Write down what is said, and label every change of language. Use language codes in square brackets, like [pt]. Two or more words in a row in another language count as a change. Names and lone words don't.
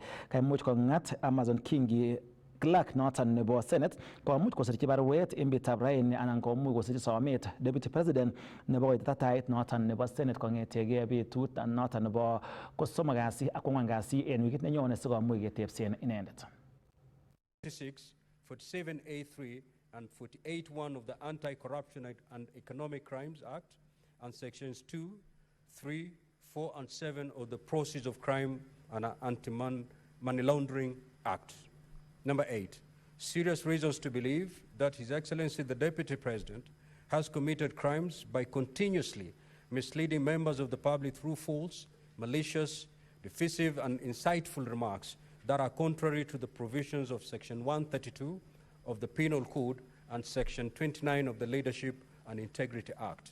[kln] Kaimuch kong'at Amason Kingi clerk noton nebo Senate komuch kosirchi baruet en betutab raini anan komuch kosirchi somet [en] deputy president [kln] nebo koitita tait noton nebo Senate kong'etege betut noton nebo kosomok kasi ak kwang'wan kasi en wikit nenyone sikomuch ketebsen inendet. [en] 46, 47A3 and 48(1) of the Anti-Corruption and Economic Crimes Act and sections 2, 3, 4 and 7 of the Proceeds of Crime and Anti-Money Laundering Act. Number 8, serious reasons to believe that His Excellency the Deputy President has committed crimes by continuously misleading members of the public through false, malicious, divisive and insightful remarks that are contrary to the provisions of Section 132 of the Penal Code and Section 29 of the Leadership and Integrity Act.